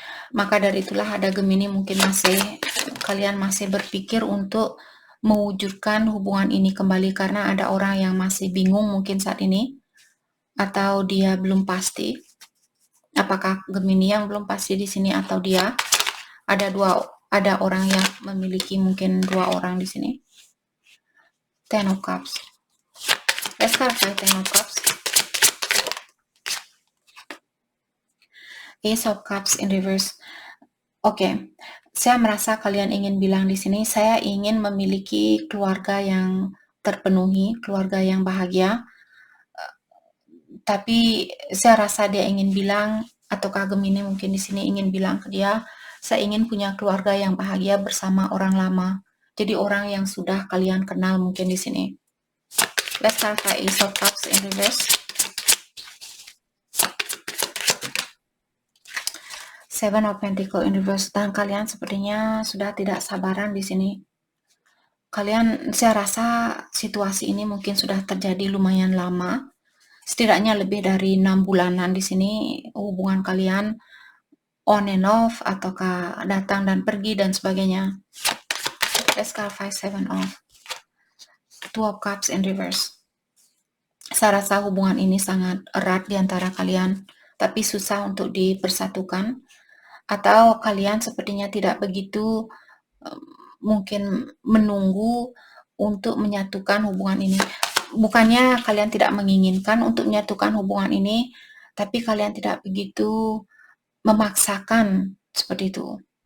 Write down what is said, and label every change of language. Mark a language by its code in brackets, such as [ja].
[id] Maka dari itulah ada Gemini mungkin kalian masih berpikir untuk mewujudkan hubungan ini kembali, karena ada orang yang masih bingung mungkin saat ini, atau dia belum pasti. Apakah Gemini yang belum pasti di sini atau dia? Ada orang yang memiliki mungkin 2 orang di sini. [en] Ten of Cups. Let's clarify Ten of Cups. Ace of Cups in reverse. [id] Oke. Saya merasa kalian ingin bilang di sini, saya ingin memiliki keluarga yang terpenuhi, keluarga yang bahagia. Tapi saya rasa dia ingin bilang, ataukah Gemini mungkin di sini ingin bilang ke dia, saya ingin punya keluarga yang bahagia bersama orang lama. Jadi orang yang sudah kalian kenal mungkin di sini. [en] Let's clarify Ace of Cups in reverse. Seven of Pentacles in reverse. [id] Dan kalian sepertinya sudah tidak sabaran di sini. Saya rasa situasi ini mungkin sudah terjadi lumayan lama. Setidaknya lebih dari 6 bulanan di sini hubungan kalian [en] on and off, [id] ataukah datang dan pergi dan sebagainya. [en] Let's clarify Seven of Two of Cups in reverse. [id] Saya rasa hubungan ini sangat erat di antara kalian, tapi susah untuk dipersatukan, atau kalian sepertinya tidak begitu mungkin menunggu untuk menyatukan hubungan ini. Bukannya kalian tidak menginginkan untuk menyatukan hubungan ini, tapi kalian tidak begitu memaksakan seperti itu.